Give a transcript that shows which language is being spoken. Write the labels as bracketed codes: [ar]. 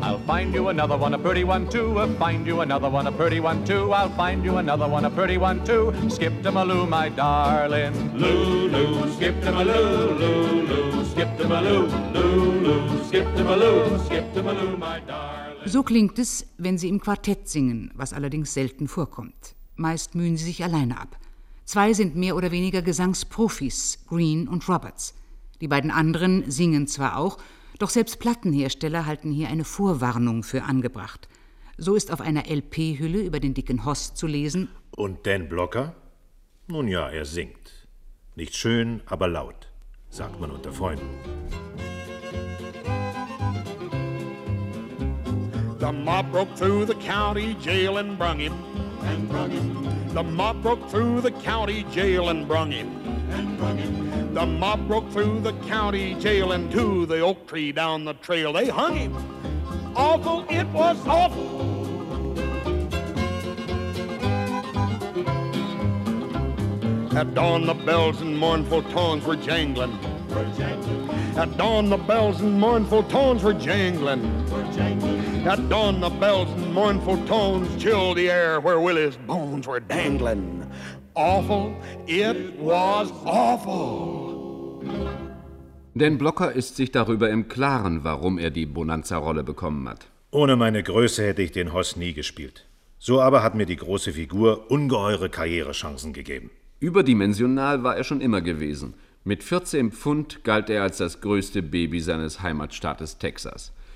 [en] I'll find you another one, a pretty one, too. I'll find you another one, a pretty one, too. I'll find you another one, a pretty one, too. Skip to Maloo, my darling. Lulu, skip to Maloo. Lulu, skip to Maloo. Lulu, skip to Maloo. Skip to Maloo, my darling. [de] So klingt es, wenn sie im Quartett singen, was allerdings selten vorkommt. Meist mühen sie sich alleine ab. Zwei sind mehr oder weniger Gesangsprofis, Green und Roberts. Die beiden anderen singen zwar auch, doch selbst Plattenhersteller halten hier eine Vorwarnung für angebracht. So ist auf einer LP-Hülle über den dicken Hoss zu lesen: Und Dan Blocker? Nun ja, er singt. Nicht schön, aber laut, sagt man unter Freunden. [en] The mob broke through the county jail and brung him. And brung him. The mob broke through the county jail and brung him. And brung him. The mob broke through the county jail and to the oak tree down the trail they hung him. Awful, it was awful. At dawn the bells and mournful tones were jangling. Were jangling. At dawn the bells and mournful tones were jangling. Were jangling. At dawn the bells and mournful tones chilled the air where Willie's bones were dangling. Awful, it was awful. [de] Denn Blocker ist sich darüber im Klaren, warum er die Bonanza-Rolle bekommen hat. Ohne meine Größe hätte ich den Hoss nie gespielt. So aber hat mir die große Figur ungeheure Karrierechancen gegeben. Überdimensional war er schon immer gewesen. Mit 14 Pfund galt er als das größte Baby seines Heimatstaates Texas.